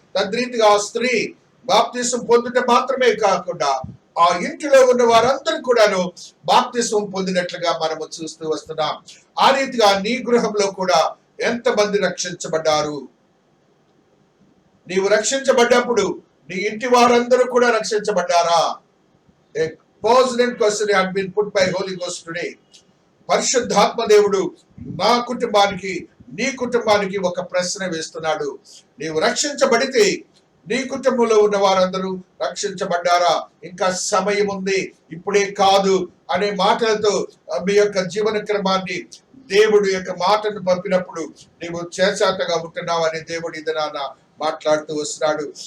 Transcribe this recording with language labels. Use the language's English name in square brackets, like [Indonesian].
[Telugu] తద్రీతిగా ఆ స్త్రీ బాప్తిసం పొందుట మాత్రమే కాకుండా ఆ ఇంటిలో ఉన్న వారందరూ కూడాను బాప్తిసం పొందినట్లుగా మనము చూస్తూ వస్తున్నాం. ఆ రీతిగా నీ గృహంలో కూడా ఎంతమంది రక్షించబడ్డారు? నీవు రక్షించబడ్డప్పుడు నీ ఇంటి వారందరూ కూడా రక్షించబడ్డారా? [English] A pertinent question had been put by Holy Ghost today. [Telugu] పరిశుద్ధాత్మ దేవుడు నా కుటుంబానికి, నీ కుటుంబానికి ఒక ప్రశ్న వేస్తున్నాడు. నీవు రక్షించబడితే నీ కుటుంబంలో ఉన్న వారందరూ రక్షించబడ్డారా? ఇంకా సమయం ఉంది, ఇప్పుడే కాదు అనే మాటలతో మీ యొక్క జీవన క్రమాన్ని దేవుడు యొక్క మాటను పంపినప్పుడు నీవు చేశాతగా ఉంటున్నావని దేవుడు ఇదనాన మాట్లాడుతూ వస్తున్నాడు.